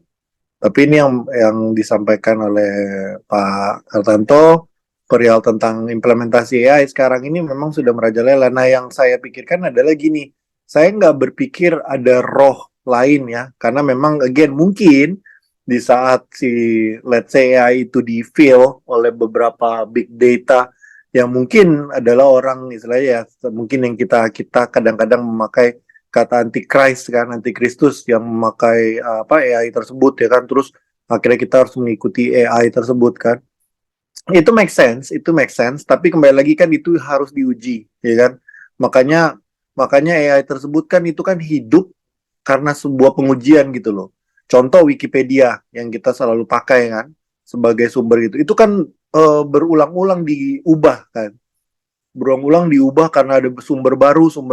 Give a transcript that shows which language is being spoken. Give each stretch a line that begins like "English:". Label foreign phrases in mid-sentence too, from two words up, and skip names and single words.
Indonesian: Tapi ini yang disampaikan oleh Pak Hartanto perihal tentang implementasi AI sekarang ini memang sudah merajalela. Nah, yang saya pikirkan adalah gini, saya nggak berpikir ada roh lain ya, karena memang again mungkin di saat si
English: let's say
Indonesian: AI itu di-fill oleh beberapa
English: big data
Indonesian: yang mungkin adalah orang istilahnya ya, mungkin yang kita kadang-kadang memakai kata antichrist kan, antikristus yang memakai AI tersebut ya kan, terus akhirnya kita harus mengikuti AI tersebut kan.
English: Itu make sense,
Indonesian: tapi kembali lagi kan itu harus diuji ya kan. Makanya AI tersebut kan itu kan hidup karena sebuah pengujian gitu loh. Contoh Wikipedia yang kita selalu pakai kan sebagai sumber gitu. Itu kan berulang-ulang diubah kan. Berulang-ulang diubah karena ada sumber baru.